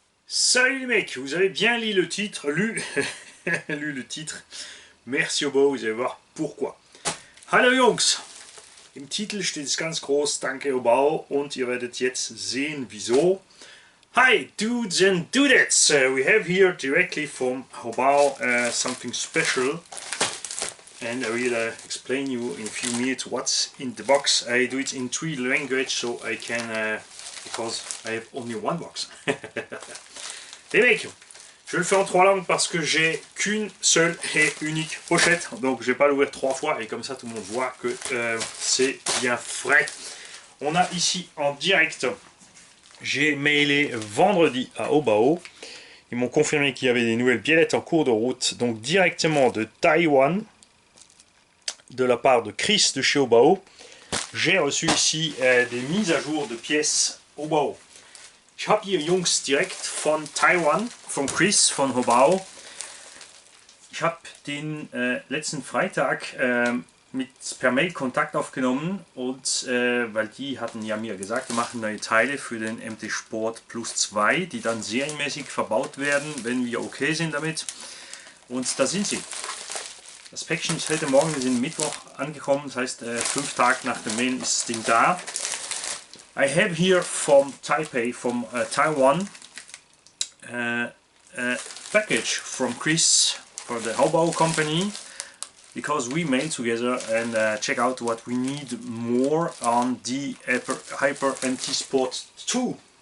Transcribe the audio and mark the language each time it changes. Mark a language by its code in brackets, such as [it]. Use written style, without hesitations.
[fr] Salut les mecs, vous avez bien lu le titre, lu le titre. Merci Obo, vous allez voir pourquoi. [de] Hallo Jungs, im Titel steht es ganz groß, danke Obao, und ihr werdet jetzt sehen wieso. [en] Hi dudes and dudettes, we have here directly from Obao something special, and I will explain you in a few minutes what's in the box. I do it in 3 languages so I can, because I have only one box. [fr] Les mecs, je le fais en 3 langues parce que j'ai qu'une seule et unique pochette, donc je vais pas l'ouvrir 3 fois et comme ça tout le monde voit que c'est bien frais. On a ici en direct, j'ai mailé vendredi à Obao, ils m'ont confirmé qu'il y avait des nouvelles biellettes en cours de route, donc directement de Taïwan, de la part de Chris de chez Obao. J'ai reçu ici des mises à jour de pièces Obao. [de] Ich habe hier Jungs direkt von Taiwan, von Chris von Obao. Ich habe den letzten Freitag per Mail Kontakt aufgenommen und weil die hatten ja mir gesagt, wir machen neue Teile für den MT Sport Plus 2, die dann serienmäßig verbaut werden, wenn wir okay sind damit. Und da sind sie. Das Päckchen ist heute Morgen, wir sind Mittwoch angekommen, das heißt 5 Tage nach dem Mail ist das Ding da. [en] I have here from Taipei, from Taiwan, a package from Chris for the Obao company, because we mailed together and check out what we need more on the Hyper MT Sport 2.